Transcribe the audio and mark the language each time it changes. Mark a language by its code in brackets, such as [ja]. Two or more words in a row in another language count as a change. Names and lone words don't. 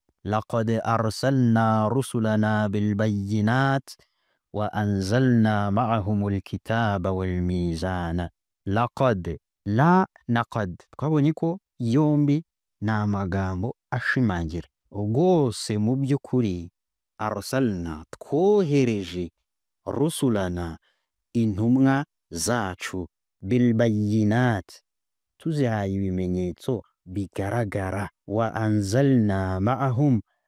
[ar] لقد أرسلنا رسلنا بالبينات وأنزلنا معهم الكتاب والميزان. لقد لا na qad, [rw] twabonye ko yombi ni amagambo ashimangira. Rwose mu by'ukuri, arsalna, twohereje, rusulana, intumwa zacu, bilbayinat, tuzihaye ibimenyetso bigaragara, [ar] وأنزلنا معهم,